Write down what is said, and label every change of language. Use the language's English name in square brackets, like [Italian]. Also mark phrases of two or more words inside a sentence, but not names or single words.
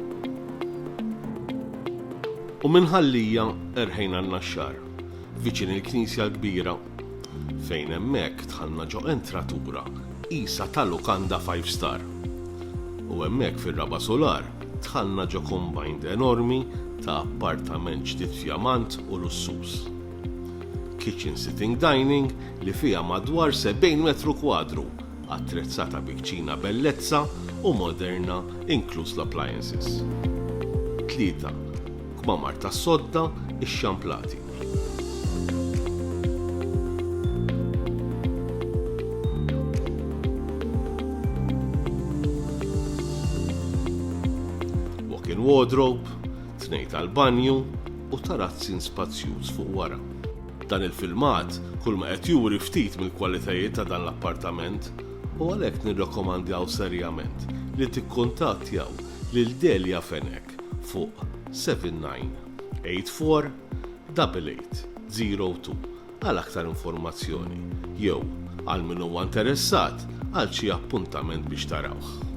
[Maltese] U minħallija erħejna n-naxxar, viċin il-Knisja l-Kbira, fejn hemmhekk dħalna ġo entratura qisha tal-lukanda 5 star. U hemmhekk fir-raba solar dħalna ġo combined enormi ta' appartament ġdid f'jamant u lussuż. [English] Kitchen sitting dining [Maltese] li fiha madwar 70 metru kwadru, attrezzata bikċina bellezza u moderna inkluż l-appliances. 3 kmamar tas-sodda ixxamplati. Walk-in wardrobe, 2 tal-banju u tarazzin spazzjuż fuq wara. Dan il-filmat kull ma qed juri ftit mill-kwalitajiet ta' dan l-appartament u għalhekk nirrakkomandjaw serjament li tikkuntattjaw lil Delia Fenek fuq 7984 8802 għal aktar informazzjoni jew għal min huwa interessat għal xi appuntament biex tarawh.